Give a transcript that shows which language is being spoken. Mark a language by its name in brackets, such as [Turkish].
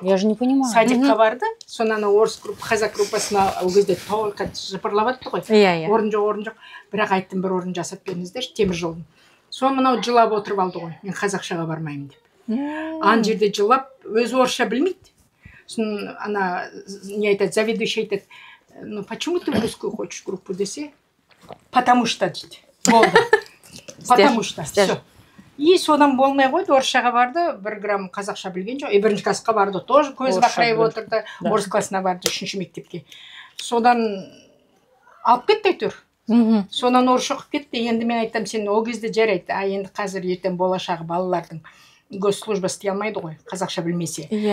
[Russian] Я же не понимала. [Kazakh] Садикқа барды, сонан орыс қазақ группасына ол кезде толқа жыпырлап атты ғой. Иә. Орын жоқ. Бірақ айттым, бір орын жасап беріңіздер, темір жолын. Сон мынау жылап отырып алды ғой, мен қазақшаға бармаймын деп. Ан жерде жылап, өзі орысша білмейді. Сосын ана не айтады, заведующий айтады, [Russian] ну почему ты в русскую хочешь группу [Kazakh] десе? [Russian] Потому что дейді. Болды. Потому что. Все. [Kazakh] И содан болмай қойды, орысшаға барды, 1 грамм қазақша білген жоқ. 1-ші классқа барды, тоже көз бақырайып отырды. Орыс классына барды, 3-ші мектепке. Содан алып кетті әйтеуір. Сонан орысша оқып кетті. Енді мен айтам, сен ол кезде жарайды. Енді қазір ертең болашағы балалардың госслужба істей алмайды ғой, қазақша білмесе.